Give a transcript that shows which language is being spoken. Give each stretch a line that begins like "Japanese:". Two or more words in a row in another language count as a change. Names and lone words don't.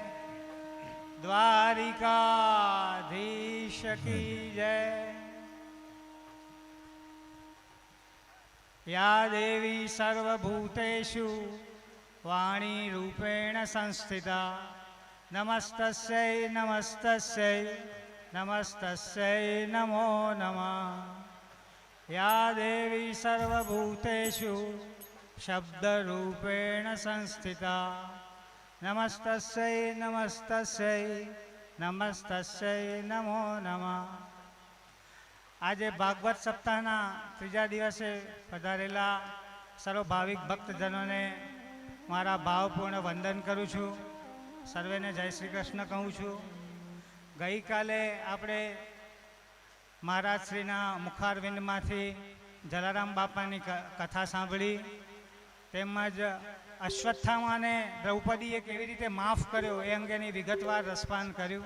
Hindi: द्वारिकाधीश की जय।
Sanskrit: या देवी सर्वभूतेषु वाणी रूपेण संस्थिता नमस्तस्यै नमस्तस्यै नमस्तस्यै नमो नमः। या देवी सर्वभूतेषु शब्द रूपेण संस्थिता नमस्तस्यै नमस्तस्यै नमस्तस्यै नमो नमः।
Gujarati: આજે ભાગવત સપ્તાહના ત્રીજા દિવસે પધારેલા સર્વ ભાવિક ભક્તજનોને મારા ભાવપૂર્ણ વંદન કરું છું। સર્વેને જય શ્રી કૃષ્ણ કહું છું। ગઈકાલે આપણે મહારાજશ્રીના મુખારવિંદમાંથી જલારામ બાપાની કથા સાંભળી, તેમજ અશ્વત્થામાને દ્રૌપદીએ કેવી રીતે માફ કર્યો એ અંગેની વિગતવાર રસપાન કર્યું।